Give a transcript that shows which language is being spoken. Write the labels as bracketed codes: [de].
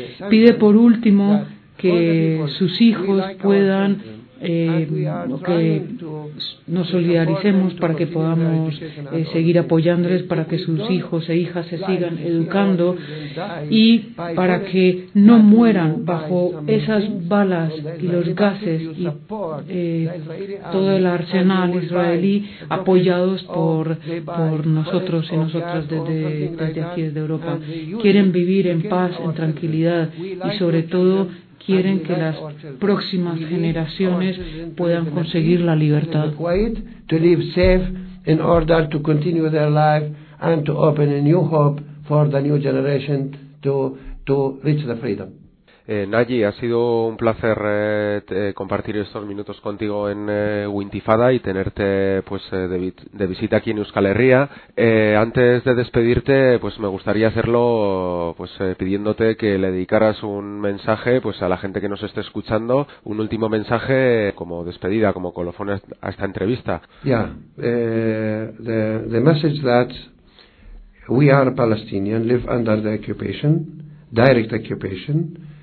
[es] Pide por último que sus hijos puedan que nos solidaricemos para que podamos seguir apoyándoles, para que sus hijos e hijas se sigan educando y para que no mueran bajo esas balas y los gases y todo el arsenal israelí apoyados por nosotros y nosotras desde aquí, desde Europa. Quieren vivir en paz, en tranquilidad, y sobre todo quieren que las próximas generaciones puedan conseguir la libertad. [en] To live safe in order to continue their life and to open a new hope for the new generation to reach the freedom. [es] Nagy, ha sido un placer compartir estos minutos contigo en Wintifada y tenerte pues de visita aquí en Euskal Herria. Antes de despedirte, pues me gustaría hacerlo pues pidiéndote que le dedicaras un mensaje pues a la gente que nos esté escuchando, un último mensaje como despedida, como colofón a esta entrevista. [en] Yeah, the message that we are Palestinian, live under the occupation, direct occupation.